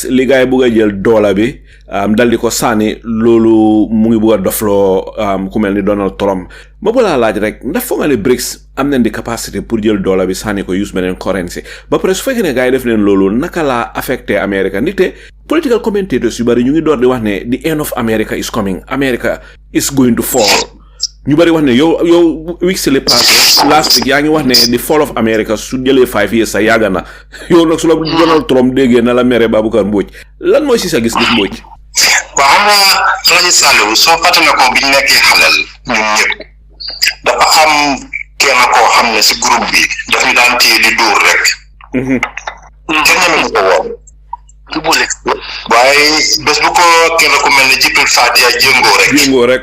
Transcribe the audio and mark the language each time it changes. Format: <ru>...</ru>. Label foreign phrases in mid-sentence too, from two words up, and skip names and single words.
<wo>li gaay bugg a jël doole bi dal di ko sànni loolu mu ngi bugg a dofloo ku mel ni Donald Trump ma bu laa laaj rek ndax foog nga ne BRICS am nañ di capacité pour jël doole bi sànni ko use beneen currency ba pare su fekkee ne gaay def leen loolu naka laa affecté Amérique nite</wo> <en>political commentators</en> <wo>yu bari ñu ngi door di wax ne</wo> <en>the end of America is coming America is going to fall</en> <wo>ñu bari wax ne yow weeks li passé</wo> <en>last week</en> <wo>yaa ngi wax ne</wo> <en>the fall of America</en> <wo>su jëlee 5 years sa yàgg na yow nag su la Donald Trump déggee na la mere Baboucarr Mbodj lan mooy si sa gis-gis Mbodj waaw xam nga Alaaji Saliou soo fàttali ko biñ nekkee xalal ñun ñëpp dafa am kenn koo xam ne si groupe bi daf ñu daan téye di dóor rek kenn ñeme ko woon waaye bés bu ko kenn ku mel ne Jibril Fadia jéngoo rek</wo>